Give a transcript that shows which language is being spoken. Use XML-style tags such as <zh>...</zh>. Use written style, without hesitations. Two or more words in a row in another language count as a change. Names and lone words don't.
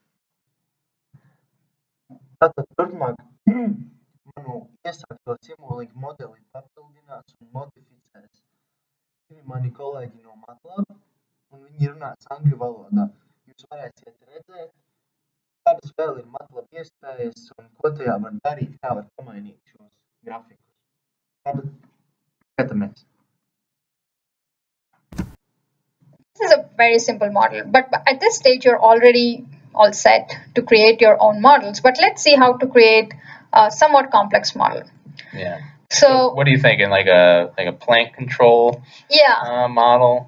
<lv>Tātad turpmāk manu iesākto Simulink modeli papildinās un modificēs mani kolēģi no MATLAB, un viņi runās angļu valodā. Jūs varēsiet redzēt, kādas vēl ir MATLAB iespējas un ko tajā var darīt, kā var pamainīt šos grafikus. Tātad skatāmies.</lv> <en>This is a very simple model, but at this stage you're already all set to create your own models. But let's see how to create a somewhat complex model. Yeah. So what are you thinking? Like a plant control model?</en>